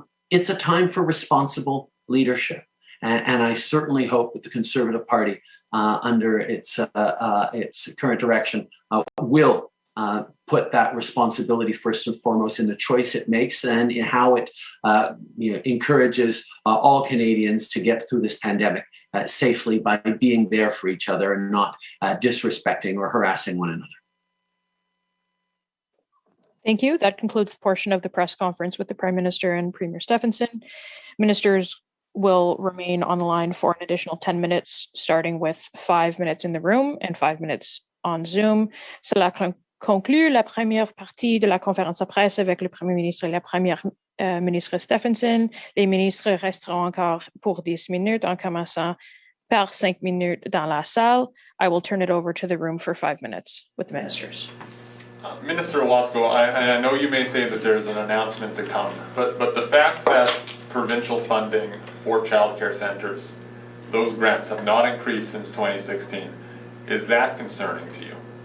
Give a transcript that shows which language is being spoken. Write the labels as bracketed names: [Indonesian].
[English] It's a time for responsible leadership. And I certainly hope that the Conservative Party, under its current direction, will put that responsibility first and foremost in the choice it makes and in how it encourages all Canadians to get through this pandemic safely by being there for each other and not disrespecting or harassing one another. Thank you. That concludes the portion of the press conference with the Prime Minister and Premier Stefanson. Ministers will remain on the line for an additional 10 minutes, starting with 5 minutes in the room and 5 minutes on Zoom. [French] Cela conclut la première partie de la conférence de presse avec le Premier ministre et la Première ministre Stefanson. Les ministres resteront encore pour 10 minutes, en commençant par 5 minutes dans la salle. [English] I will turn it over to the room for 5 minutes with the ministers. Minister Wasco, I know you may say that there's an announcement to come, but the fact that provincial funding for childcare centres, those grants have not increased since 2016, is that concerning to you?